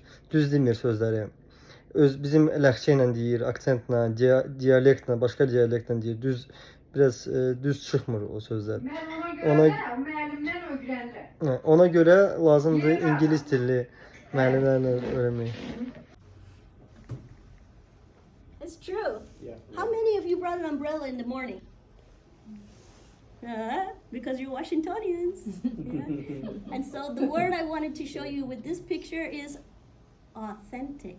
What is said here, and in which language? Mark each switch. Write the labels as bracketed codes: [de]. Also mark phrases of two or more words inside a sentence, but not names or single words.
[az] Düz demir sözləri. Bizim ləhcə ilə deyir, aksentlə, dialektlə, başqa dialektlə deyir. Biraz düz çıxmır o sözlər. Müəllimdən öyrənirəm. Ona görə lazımdır ingilis dilli müəllimlərlə öyrənmək. [en] It's true. How many of you brought an umbrella in the morning? Because you're Washingtonians. Yeah. And so the word I wanted to show you with this picture is authentic.